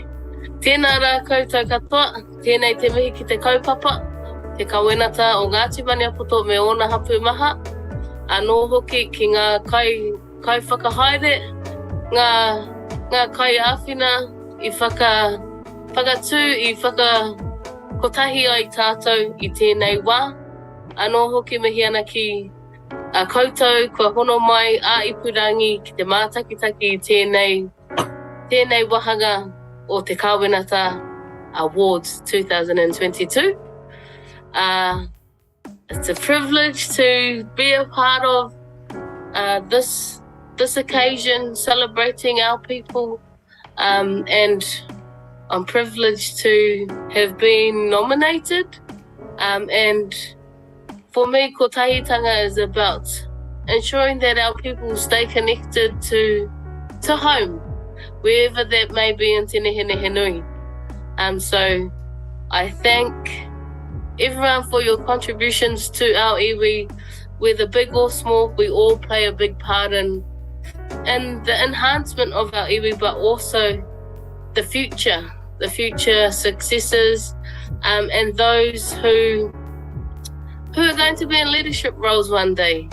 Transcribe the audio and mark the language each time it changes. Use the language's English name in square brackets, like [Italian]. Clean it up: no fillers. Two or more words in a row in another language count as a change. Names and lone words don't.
[Māori] Tēnā rā koutou katoa, tēnei te mihi ki te kaupapa, te kawenata o Ngāti Maniapoto me ona hapu maha, anō hoki ki ngā kai whakahaere, ngā kai āwhina I whakatū I whakakotahi ai tātou I tēnei wā. Anō hoki mihi ana ki a koutou kua hono mai a ipurangi ki te Mātakitaki I tēnei wahanga o te Kawenata Awards 2022. [English] It's a privilege to be a part of this occasion celebrating our people, and I'm privileged to have been nominated, and for me ko tahitanga is about ensuring that our people stay connected to home, wherever that may be in Te Nehenehenui. So I thank everyone for your contributions to our iwi. Whether big or small, we all play a big part in the enhancement of our iwi, but also the future successes, and those who are going to be in leadership roles one day.